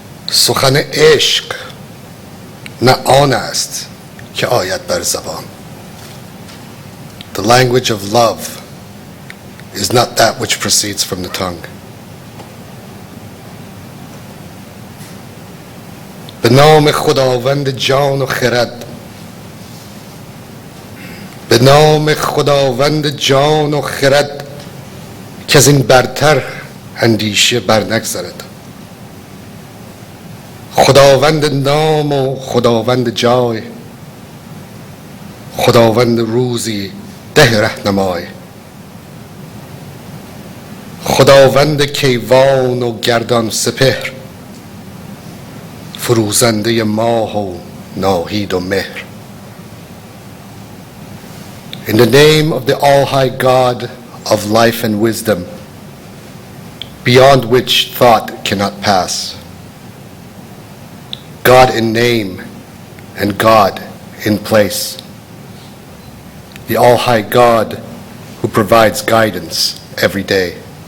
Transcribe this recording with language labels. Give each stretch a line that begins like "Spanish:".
Persian: سخن عشق نه آن است که آید بر زبان.
English: The language of love is not that which proceeds from the tongue.
Persian: به نام خداوند جان و خرد، به نام خداوند جان و خرد که از این برتر اندیشه بر نگذرد. خداوند نام و خداوند جای، خداوند روزی ده رهنمای. خداوند کیوان و گردان سپهر، فروزنده ماه و ناهید و مهر.
English: In the name of the All-High God of life and wisdom, beyond which thought cannot pass, God in name and God in place, the All-High God who provides guidance every day,